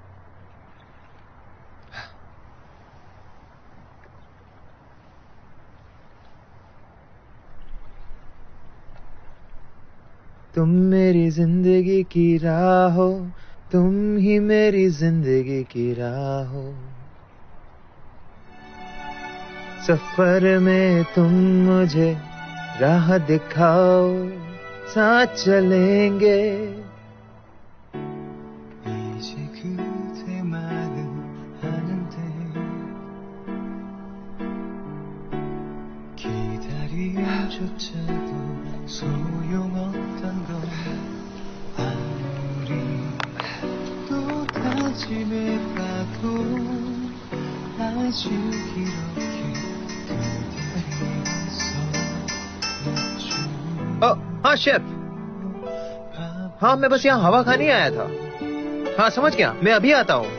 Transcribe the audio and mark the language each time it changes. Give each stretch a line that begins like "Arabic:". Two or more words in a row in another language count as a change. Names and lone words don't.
Hindi: तुम मेरी जिंदगी की राह हो, तुम ही मेरी जिंदगी की राह हो। सफर में तुम मुझे राह दिखाओ, साथ चलेंगे।
Korean: 이제 그대 말은 하는데 기다림조차도 소용없던 걸 아무리 또 다짐해봐도 아직 이렇게 그대에서
Hindi: हाँ शेफ, हाँ मैं बस यहाँ हवा खाने आया था। हाँ समझ गया, मैं अभी आता हूँ।